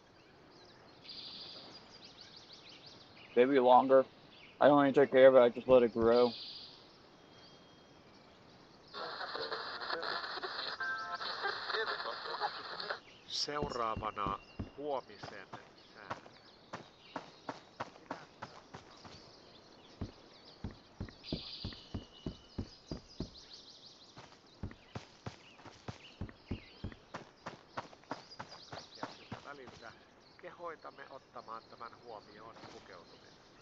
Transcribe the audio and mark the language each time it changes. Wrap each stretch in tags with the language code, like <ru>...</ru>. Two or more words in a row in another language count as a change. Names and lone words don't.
<en>Maybe longer. I don't even take care of it, I just let it grow.</en> <fi>Seuraavana huomisen sää. Ja siltä väliltä kehoitamme ottamaan tämän huomioon pukeutumisen.</fi>